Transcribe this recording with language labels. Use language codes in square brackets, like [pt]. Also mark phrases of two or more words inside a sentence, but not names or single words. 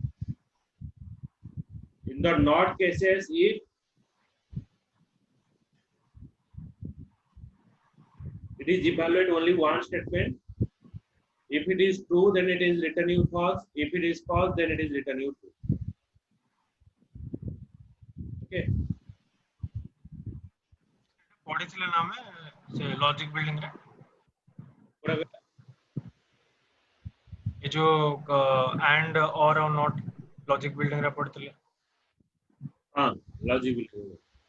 [en] In the NOT cases, if it is evaluate only one statement, if it is true, then it is return you false. If it is false, then it is return you true. Okay. [or] ପଢିଥିଲେ ନା ଆମେ ସେ [en] logic building [or] ରେ ଏ ଯୋଉ [en] and or not logic building [or] ରେ ପଢିଥିଲେ [en] हाँ logic building